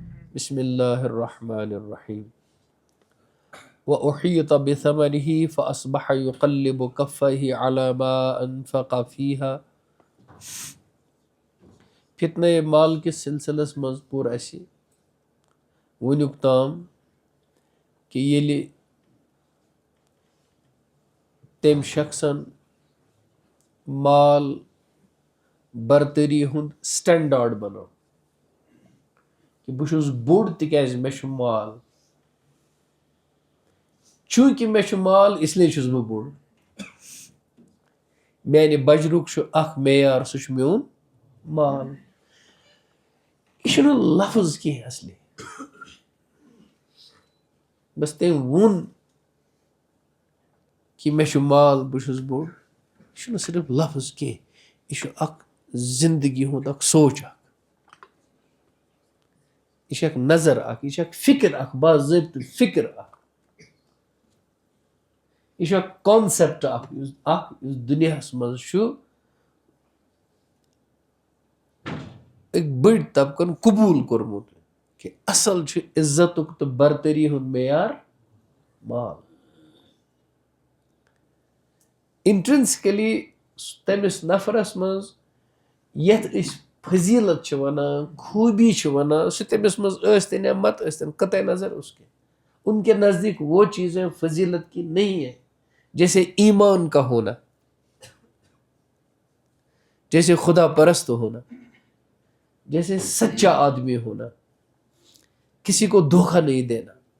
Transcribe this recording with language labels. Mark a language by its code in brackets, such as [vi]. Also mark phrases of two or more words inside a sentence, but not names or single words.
[ar] بسم اللہ الرحمن الرحیم وأحيط بثمره فأصبح يقلب كفيه على ما أنفق فيها. [ks] فتنہ مال کس سلسلس مز پور اسی ونیک تام کہ یلی تم شخصن مال برتری ہند سٹینڈارڈ بنو کہ بہ چھس بوڑ تکیاز مے چھ مال، چونکہ مے چھ مال [ur] اس لیے [ks] چھس بہ بوڑ. میانہ بجرک چھ اخ معیار سہ چھ میون مال. یہ چھنہ لفظ کی اصلی، بس تم ون کہ مے چھ مال بہ چھس بوڑ. یہ چھنہ صرف لفظ کی، یہ چھ اخ زندگی ہند اخ سوچ اخ، یہ چھ اخ نظر اخ، یہ چھ اخ فکر اخ، باضابطہ فکر اخ، یہ چھ اخ کانسیپٹ اخ اخ دنیاہس مز چھ ایک بڑ طبقن قبول کورمت کہ اصل چھ عزتک تو برتری ہند معیار مال. انٹرنسکلی تمس نفرس مز یتھ اس فضیلت چھ ونان، خوبی چھ ونان، سہ تمس مز ٲسۍتن یا مت ٲسۍتن، [ur] قطع نظر اس کے ان کے نزدیک وہ چیزیں فضیلت کی نہیں ہیں، جیسے ایمان کا ہونا، جیسے خدا پرست ہونا، جیسے سچا آدمی ہونا، کسی کو دھوکہ نہیں دینا.